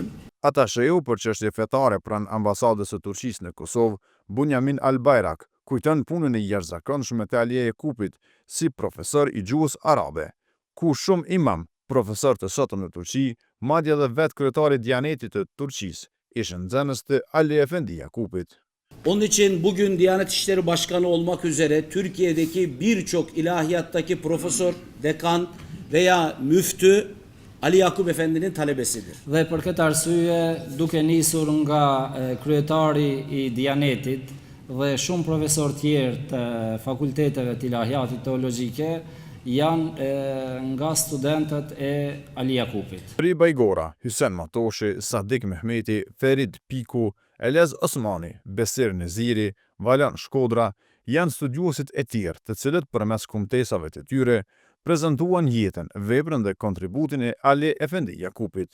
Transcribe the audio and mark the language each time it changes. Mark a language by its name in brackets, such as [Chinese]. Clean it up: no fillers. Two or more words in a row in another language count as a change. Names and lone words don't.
[Albanian] Atasheu për çështje fetare pranë ambasadës së Turqisë në Kosovë, Bunyamin Albayrak, kujton punën e jashtëzakonshme të Ali Jakupit si profesor i gjuhës arabe, ku shumë imam, profesor të sotëm në Turqi, madje edhe vetë kryetari i Diyanetit të Turqisë, ishin nxënës të Ali Efendi Jakupit. [Turkish] Onun için bugün Diyanet İşleri Başkanı olmak üzere Türkiye'deki birçok ilahiyattaki profesör, dekan veya müftü Ali Jakup Efendi'nin talebesidir. [Albanian] Dhe për këtë arsye, duke nisur nga kryetari i Diyanetit dhe shumë profesor tjerë të fakulteteve të ilahiatit teologjike, janë nga studentët e Ali Jakupit. Ri Bajgora, Hysen Matoshi, Sadik Mehmeti, Ferid Piku, Elez Osmani, Besir Neziri, Valan Shkodra janë studiuesit e tjerë, të cilët përmes kumtesave të tyre prezantuan jetën, veprën dhe kontributin e Ali Efendi Jakupit.